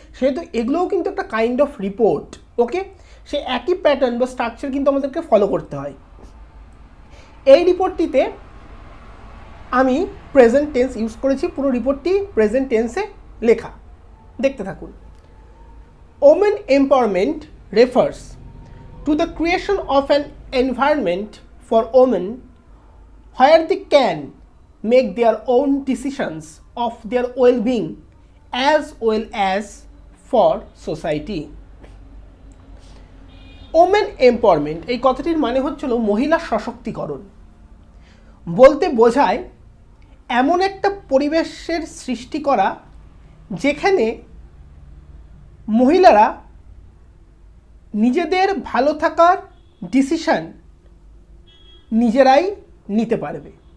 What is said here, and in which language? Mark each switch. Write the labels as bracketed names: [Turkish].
[Bangla] সেহেতু এগুলোও কিন্তু একটা কাইন্ড অফ রিপোর্ট। ওকে, সে একই প্যাটার্ন বা স্ট্রাকচার কিন্তু আমাদেরকে ফলো করতে হয়। এই রিপোর্টটিতে আমি প্রেজেন্ট টেন্স ইউজ করেছি, পুরো রিপোর্টটি প্রেজেন্ট টেন্সে লেখা। দেখতে থাকুন। [English] Women empowerment refers to the creation of an environment for women where they can make their own decisions of their well-being as well as for society. [Bangla] Women empowerment এই কথাটির মানে হচ্ছিল মহিলা সশক্তিকরণ। বলতে বোঝায় এমন একটা পরিবেশের সৃষ্টি করা যেখানে মহিলারা নিজেদের ভালো থাকার ডিসিশন নিজেরাই নিতে পারবে।